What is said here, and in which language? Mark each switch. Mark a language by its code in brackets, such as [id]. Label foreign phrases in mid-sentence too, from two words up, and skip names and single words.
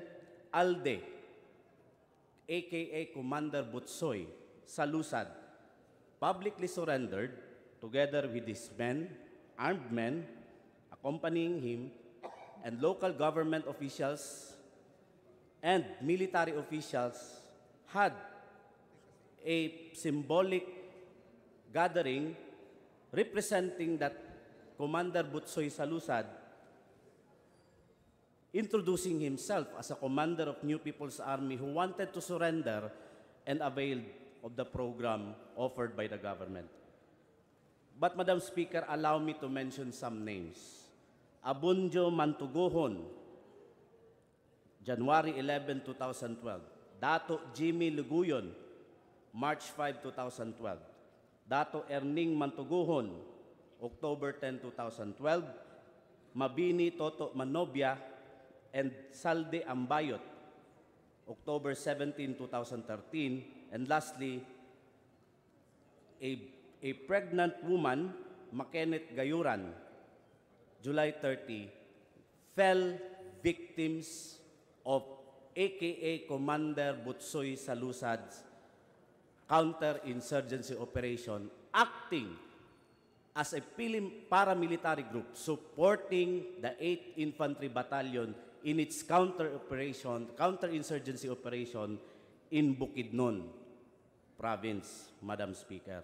[en] Alde, aka Commander Butsoy, Salusad, publicly surrendered together with his men, armed men, accompanying him, and local government officials and military officials had a symbolic gathering representing that Commander Butsoy Salusad introducing himself as a commander of New People's Army who wanted to surrender and availed of the program offered by the government. But, Madam Speaker, allow me to mention some names. Abunjo Mantuguhon, January 11, 2012. Dato Jimmy Luguyon, March 5, 2012. Dato Erning Mantuguhon, October 10, 2012. Mabini Toto Manobia and Salde Ambayot, October 17, 2013. And lastly, a pregnant woman, Makenet Gayuran, July 30, fell victims of aka Commander Butsoy Salusad's counter-insurgency operation, acting as a paramilitary group supporting the 8th Infantry Battalion in its counter-insurgency operation in Bukidnon Province, Madam Speaker.